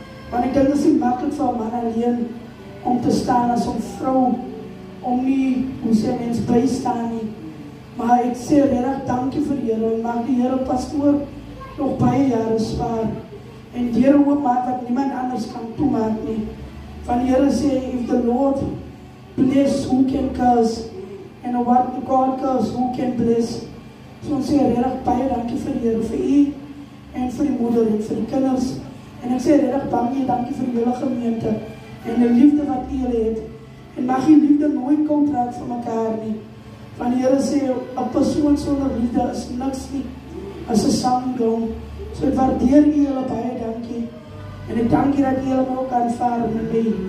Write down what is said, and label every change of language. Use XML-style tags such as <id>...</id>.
<af>Want ek dink dit is nie maklik vir 'n man alleen om te staan as 'n vrou, om nie, hoe sê mens, bystaan nie. Maar ek sê regtig dankie vir die Here, en mag die Here pastoor nog baie jare spaar, en die Here oopmaak wat niemand anders kan toemaak nie. Van die Here sê,</af> <en>if the Lord bless, who can curse? And what God curse, who can bless?</en> <af>So ons sê regtig baie dankie vir die Here, vir u, en vir die moeder, en vir die kinders. En ek sê regtig baie dankie vir die hele gemeente, en die liefde wat u het. En mag die liefde nooit koud raak vir mekaar nie. Van die Here sê, 'n persoon sonder liefde is niks nie, as 'n sangdom. So ek waardeer u hele baie dankie. En ek dank u dat u hele ook aanvaar met my.</af>